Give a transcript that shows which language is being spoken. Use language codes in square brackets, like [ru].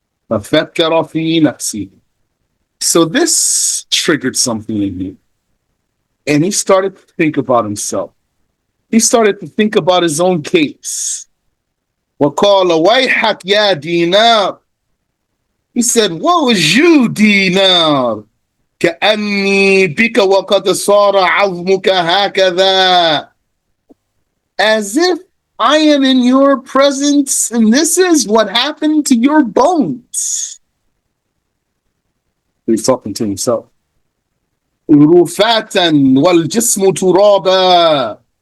[ar] ففكر في نفسه. [en] So this triggered something in him. And he started to think about himself. He started to think about his own case. [ar] وَقَالَ وَيْحَكْ يَا دِينَارِ. [en] He said, woe is you, Dinar. [ar] كأني بك وقد صار عظمك هكذا. [en] As if I am in your presence and this is what happened to your bones. He's talking to himself. [ar] رفاتا والجسم ترابا.